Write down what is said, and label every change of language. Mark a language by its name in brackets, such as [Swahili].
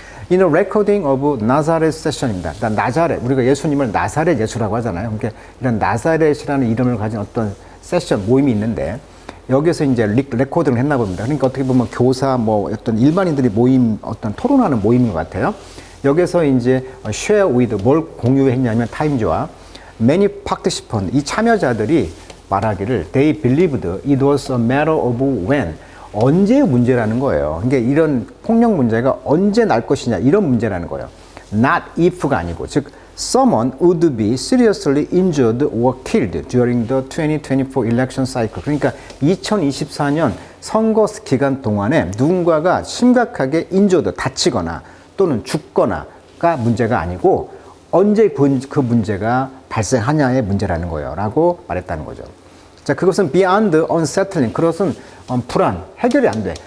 [English] In a recording of Nazareth session입니다. [Korean] 나자렛, 우리가 예수님을 나사렛 예수라고 하잖아요. 그러니까 이런 나사렛이라는 이름을 가진 어떤 세션 모임이 있는데 여기서 이제 레코딩을 했나 봅니다. 그러니까 어떻게 보면 교사 뭐 어떤 일반인들이 모임 어떤 토론하는 모임인 것 같아요. 여기서 이제 [English] share with [Korean] 뭘 공유했냐면 타임즈와 [English] many participants [Korean] 이 참여자들이 말하기를 [English] they believed it was a matter of when [Korean] 언제의 문제라는 거예요. 그러니까 이런 폭력 문제가 언제 날 것이냐 이런 문제라는 거예요. [English] Not if [Korean] 가 아니고 즉 [English] someone would be seriously injured or killed during the 2024 election cycle. [Korean] 그러니까 2024년 선거 기간 동안에 누군가가 심각하게 injured 다치거나 또는 죽거나가 문제가 아니고 언제 그 문제가 발생하냐의 문제라는 거예요. 라고 말했다는 거죠. 자, 그것은 [English] beyond unsettling. [Korean] 그것은 불안, 해결이 안 돼.